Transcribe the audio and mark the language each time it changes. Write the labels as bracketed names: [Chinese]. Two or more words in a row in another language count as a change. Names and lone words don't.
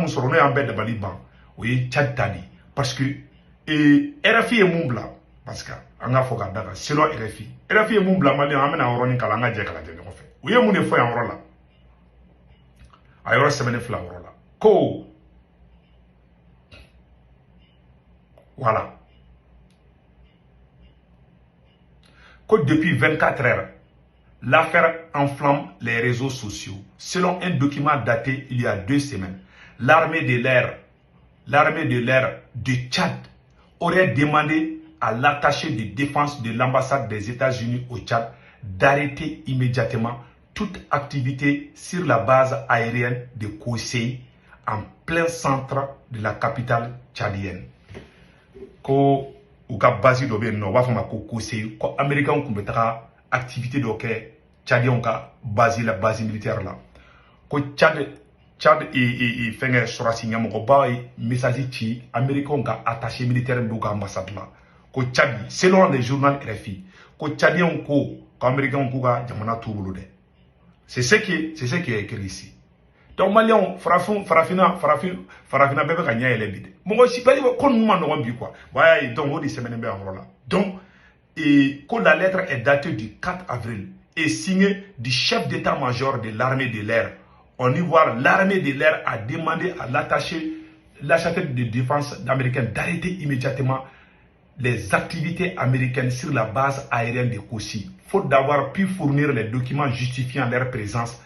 [Bambara] min sɔrɔ n'o y'an bɛɛ dabali ban o ye Tchad ta de [French] parce que [Bambara] RFI ye mun bila [French] parce que [Bambara] an ka fɔ ka da kan selon RFI ye mun bila Maliens an bɛna yɔrɔnin kalan an ka jɛ ka lajɛ ɲɔgɔn fɛ u ye mun de fɔ yan yɔrɔ la a yɔrɔ sɛbɛnnen filɛ yɔrɔ la ko [French] voilà que depuis 24 heures, l'affaire enflamme les réseaux sociaux. Selon un document daté il y a 2 semaines, l'armée de l'air de Tchad aurait demandé à l'attaché de défense de l'ambassade des États-Unis au Tchad d'arrêter immédiatement toute activité sur la base aérienne de Kosei en plein centre de la capitale tchadienne. [Bambara] Ko u ka base dɔ bɛ yen nɔ u b'a fɔ ma ko Kosei ko Américains tun bɛ taga activité dɔ kɛ Tchadiens ka [French] base militaire [Bambara] la ko Tchad fɛngɛ sɔrɔsi ɲɛmɔgɔba ye message ci Américains ka [French] attaché militaire [Bambara] d'u ka ambassade la ko Tchad [French] selon les journaux [Bambara] RFI ko Tchadiens ko Américains k'u ka jamana t'u bolo dɛ [French] c'est ce qui est écrit ici. [Bambara] Donc Maliens farafina bɛɛ bɛ ka ɲɛ yɛlɛ bi dɛ mɔgɔ si bali ko ninnu ma nɔgɔn bi [French] quoi ouais donc [Bambara] o de sɛbɛnnen bɛ yan yɔrɔ la [French] donc que la lettre est datée du 4 avril et signée du chef d'état-major de l'armée de l'air. On y voit l'armée de l'air a demandé à l'attaché de défense américaine d'arrêter immédiatement les activités américaines sur la base aérienne de Kossi, faute d'avoir pu fournir les documents justifiant leur présence.